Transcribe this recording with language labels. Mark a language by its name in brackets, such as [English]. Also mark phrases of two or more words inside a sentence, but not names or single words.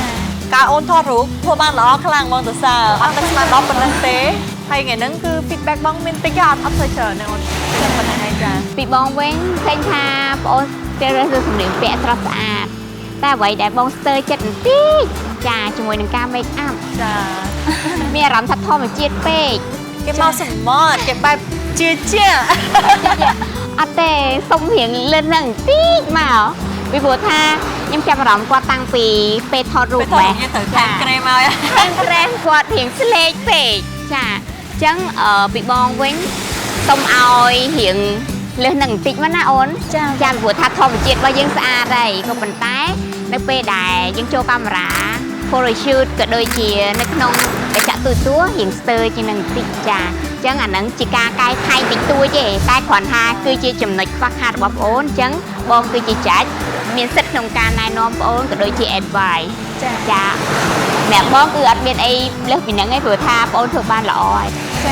[Khmer] ការអូនថតរូបធ្វើបានល្អខ្លាំងបងសរសើរអត់តែស្មានដល់ប៉ុណ្្នឹងទេហើយថ្ងៃហ្នឹងគឺ feedback បងមានតិចអត់ធ្វើច្រើនទេអូនតែប៉ុណ្្នឹងឯងចា ពីបងវិញឃើញថាបងអូនស្ទើររើសសម្លៀងពាក់ស្រស់ស្អាតតែអ្វីដែលបងស្ទើរចិត្តបន្តិចចាជាមួយនឹងការ [English] make up [Khmer] ចា មានអារម្មណ៍ថាធម្មជាតិពេក គេមកសមុទ្រគេបែបជា អត់ទេសុំរៀងលឿនហ្នឹងបន្តិចមកពីព្រោះថាខ្ញុំចាប់អារម្មណ៍គាត់តាំងពីពេលថតរូប ពេលថតរូបយើងត្រូវតាមក្រែមក ក្រែគាត់រៀងស្លេកពេកចាអញ្ចឹងពីបងវិញសុំឲ្យរៀងលើសនឹងបន្តិចមកណាអូនចាព្រោះថាធម្ម ជាតិរបស់យើងស្អាតហើយក៏ប៉ុន្តែនៅពេលដែលយើងចូលកាមេរ៉ា [English] photo shoot [Khmer] ក៏ដូចជានៅក្នុងកញ្ចក់ទូរទស្សន៍រៀងស្ទើរជាងនឹងបន្តិចចាអញ្ចឹងអានឹងជាការកែខៃតិចតួចទេតែគ្រាន់ថាគឺជាចំណុចខ្វះខាតរបស់បងអូនអញ្ចឹងបងគឺជាចាច់មានសិទ្ធិក្នុងការណែនាំបងអូនក៏ដូចជា advice ចាអ្នកបងគឺអត់មានអីលើសពីហ្នឹងឯងព្រោះថាបងអូនធ្វើបានល្អហើយចា